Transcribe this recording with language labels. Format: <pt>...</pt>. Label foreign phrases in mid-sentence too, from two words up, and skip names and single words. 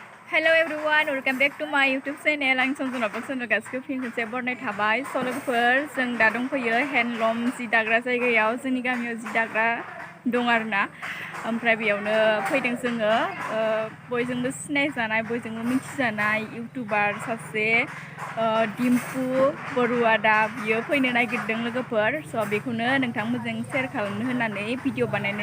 <en>Hello everyone, welcome back to my YouTube channel.</en> <brx>I'm Sanjana Boro गासिबो फिन खनसे बरनाय थाबाय लोगोफोर जों दा दंफैयो हेन्डलुम जि दाग्रा जायगायाव जोंनि गामियाव जि दाग्रा दं आरोना ओमफ्राय बेयावनो फैदों जोङो बयजोंबो सिनायजानाय बयजोंबो मिथिजानाय इउटिउबार सासे डिम्पु बरुवा दा बियो फैनो नागिरदों लोगोफोर स' बेखौनो नोंथांमोनजों शेयार खालामनो होननानै भिडिअ बानायनाय</brx>